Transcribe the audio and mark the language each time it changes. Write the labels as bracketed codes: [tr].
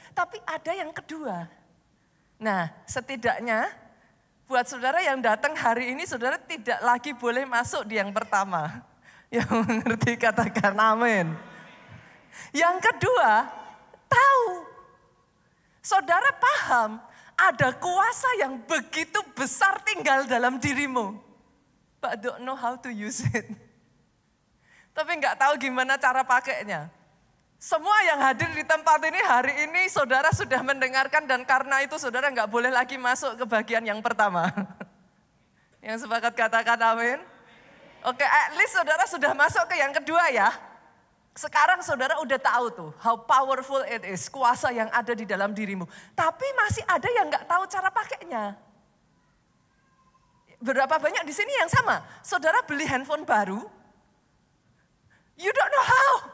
[id] Tapi ada yang kedua. Nah, setidaknya buat saudara yang datang hari ini, saudara tidak lagi boleh masuk di yang pertama. Yang mengerti katakan amin. Yang kedua, tahu. Saudara paham ada kuasa yang begitu besar tinggal dalam dirimu. [en] But don't know how to use it. [id] Tapi nggak tahu gimana cara pakainya. Semua yang hadir di tempat ini hari ini saudara sudah mendengarkan dan karena itu saudara nggak boleh lagi masuk ke bagian yang pertama. Yang sepakat katakan amin. Oke, [en] at least [id] saudara sudah masuk ke yang kedua ya. Sekarang saudara udah tahu tuh [en] how powerful it is, [id] kuasa yang ada di dalam dirimu. Tapi masih ada yang nggak tahu cara pakainya. Berapa banyak di sini yang sama? Saudara beli handphone baru, [en] you don't know how.